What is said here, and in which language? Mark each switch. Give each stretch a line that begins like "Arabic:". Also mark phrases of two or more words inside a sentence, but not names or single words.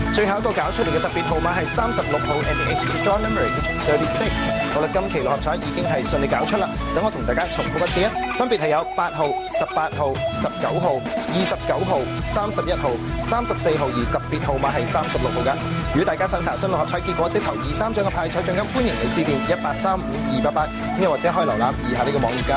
Cantonese: 後一個搞出嚟嘅特別號碼係36號
English: and the extra draw number is 36。
Cantonese: 好啦，今期六合彩已經係順利搞出啦。等我同大家重複一次啊，分別係有8號、18號、19號、29號、31號、34號，而特別號碼係36號㗎。如果大家想查詢六合彩結果，即頭2、3獎嘅派彩獎金，歡迎你致電1835288，又或者可以瀏覽以下呢個網頁㗎。